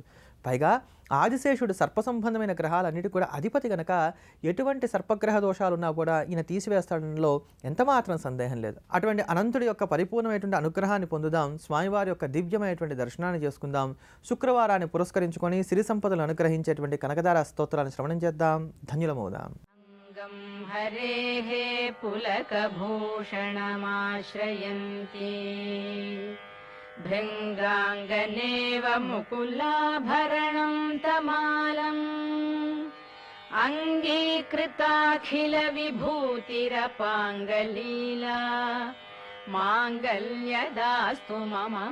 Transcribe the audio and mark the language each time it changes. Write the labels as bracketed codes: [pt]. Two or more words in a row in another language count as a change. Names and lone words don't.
[te] పైగా ఆదిశేషుడు సర్ప సంబంధమైన గ్రహాలన్నిటి కూడా అధిపతి కనుక ఎటువంటి సర్పగ్రహ దోషాలు ఉన్నా కూడా ఈయన తీసివేస్తాడంలో ఎంత మాత్రం సందేహం లేదు. అటువంటి అనంతుడి యొక్క పరిపూర్ణమైనటువంటి అనుగ్రహాన్ని పొందుదాం, స్వామివారి యొక్క దివ్యమైనటువంటి దర్శనాన్ని చేసుకుందాం. శుక్రవారాన్ని పురస్కరించుకొని సిరి సంపదలు అనుగ్రహించేటువంటి కనకదార స్తోత్రాన్ని శ్రవణం చేద్దాం, ధన్యులమవుదాం. [sa] हरेः पुलकभूषणमाश्रयन्ति भृङ्गाङ्गनेव मुकुलाभरणं तमालम् अङ्गीकृताखिलविभूतिरपाङ्गलीला माङ्गल्यदास्तु मम